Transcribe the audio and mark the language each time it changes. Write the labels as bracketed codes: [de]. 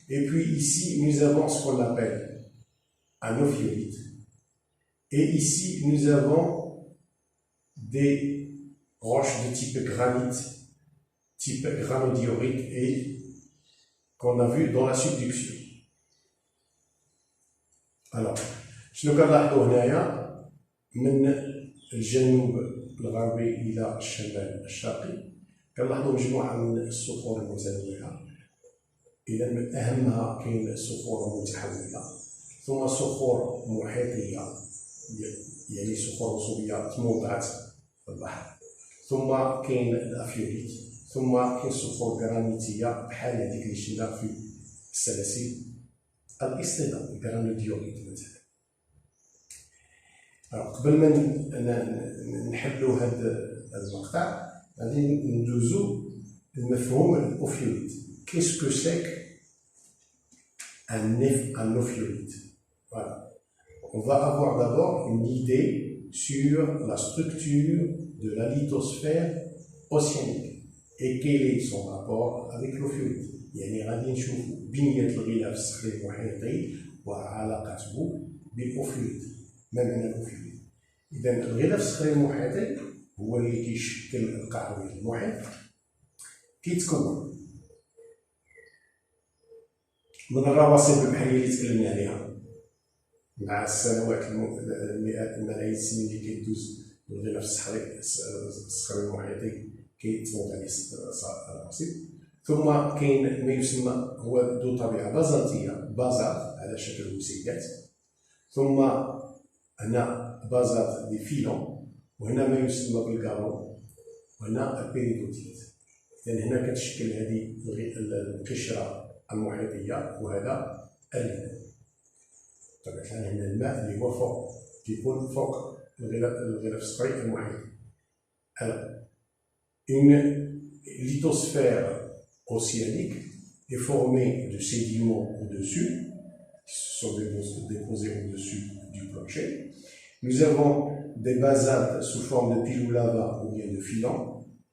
[fr] Et puis ici, nous avons ce qu'on appelle un ophiolite. Et ici, nous avons des roches de type granit, type granodiorite et qu'on a vu dans la subduction. [ar] Alors, شنو كنلاحظوا هنايا من الجنوب الغربي إلى الشمال الشرقي كنلاحظوا مجموعة من الصخور المتنوعة. إذا من أهمها كاين الصخور المتحولة، ثم صخور محيطية يعني صخور رسوبية تموضعت في البحر، ثم كاين الافيوليت، ثم كاين صخور جرانيتيه بحال هذيك اللي شفنا في السلاسل الاصطدام الجرانوديوريت مثلا. قبل ما نحلوا هذا المقطع غادي ندوزو المفهوم الاوفيوليت. [fr] Qu'est-ce que c'est qu'un ophiolite? Voilà. On va avoir d'abord une idée sur la structure de la lithosphère océanique et quel est son rapport avec l'ophiolite. [ar] يعني غادي نشوفوا بنية الغلاف الصخري المحيطي وعلاقته بالأوفيوليت. ما معنى الأوفيوليت؟ إذا الغلاف الصخري المحيطي هو اللي كيشكل القاع ديال المحيط، كيتكون من الرواسب البحرية اللي تكلمنا عليها مع السنوات المئات الملايين السنين اللي كيدوز الغلاف الصخري المحيطي كيتفوق عليه الرواسب. ثم كاين ما يسمى هو ذو طبيعه بازالتيه، بازالت على شكل وسيلات، ثم هنا بازالت دي فيلون، وهنا ما يسمى بالكارون، وهنا البيريدوتيت. اذا هنا كتشكل هذه القشره المحيطيه وهذا اللبن. طبعا هنا الماء اللي هو فوق كيكون فوق الغلاف الصخري المحيط. [fr] Alors, une lithosphère océanique est formée de sédiments au-dessus, qui sont déposés au-dessus du plancher. Nous avons des basaltes sous forme de piles ou lava ou bien de filants.